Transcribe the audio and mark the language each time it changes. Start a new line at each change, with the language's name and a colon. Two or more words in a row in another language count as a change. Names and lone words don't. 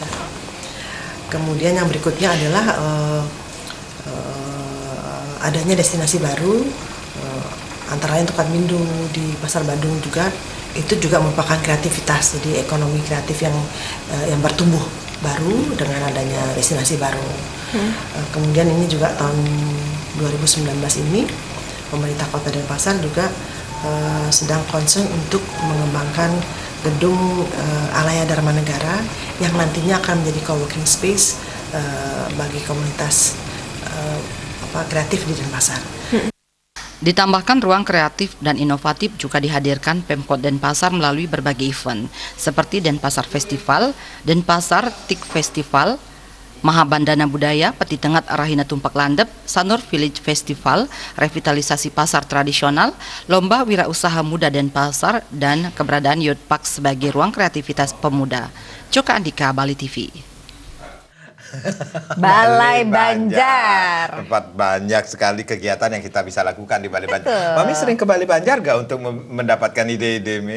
Indonesian: Kemudian yang berikutnya adalah adanya destinasi baru, antara lain Tukan Mindu di Pasar Bandung juga, itu juga merupakan kreativitas, jadi ekonomi kreatif yang bertumbuh baru dengan adanya destinasi baru. Kemudian ini juga tahun 2019 ini pemerintah Kota Denpasar juga sedang concern untuk mengembangkan gedung Alaya Dharma Negara yang nantinya akan menjadi
English: co-working space
Indonesian: bagi komunitas kreatif di Denpasar. Ditambahkan ruang kreatif dan inovatif juga dihadirkan Pemkot Denpasar melalui berbagai event seperti Denpasar Festival, Denpasar TIK Festival, Mahabandana Budaya, Peti Tengat Rahina Tumpak Landep, Sanur Village Festival, revitalisasi pasar tradisional, lomba wirausaha muda Denpasar, dan keberadaan Youth Park sebagai ruang kreativitas pemuda. Coka Andika, Bali TV. Balai Banjar. Tempat banyak sekali kegiatan yang kita bisa lakukan di Balai Banjar. Mami sering ke Balai Banjar gak untuk mendapatkan ide-ide, Mi?